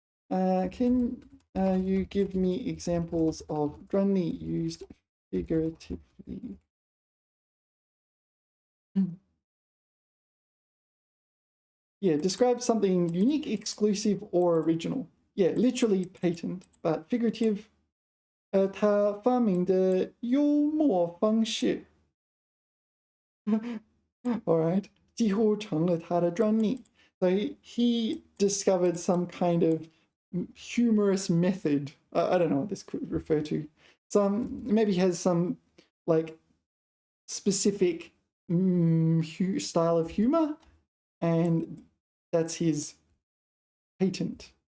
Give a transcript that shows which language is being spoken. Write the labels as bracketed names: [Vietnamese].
[English] Can you give me examples of "专利" used figuratively? Yeah, describe something unique, exclusive, or original. Yeah, literally patent, but figurative. [Chinese] 他发明的幽默方式 [English] all right, [Chinese] 几乎成了他的专利. [English] So he discovered some kind of humorous method. I don't know what this could refer to. Maybe has some like specific style of humor, and that's his patent.